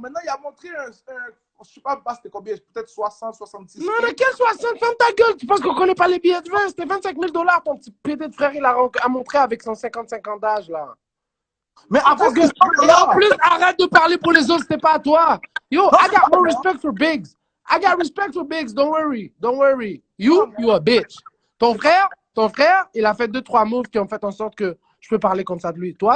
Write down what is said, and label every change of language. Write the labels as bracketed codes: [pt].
[fr] Maintenant il a montré je sais pas c'était combien, peut-être 60, 66. Non, mais quel 60? Ferme ta gueule, tu penses qu'on connaît pas les billets de vin? C'était $25 000, ton petit pédé de frère, il a montré avec son 50 d'âge là. Mais avant que et en plus, arrête de parler pour les autres, c'était pas à toi. [en] Yo, I got more respect for Biggs. Don't worry. You a bitch. [fr] Ton frère, il a fait 2-3 moves qui ont fait en sorte que je peux parler comme ça de lui.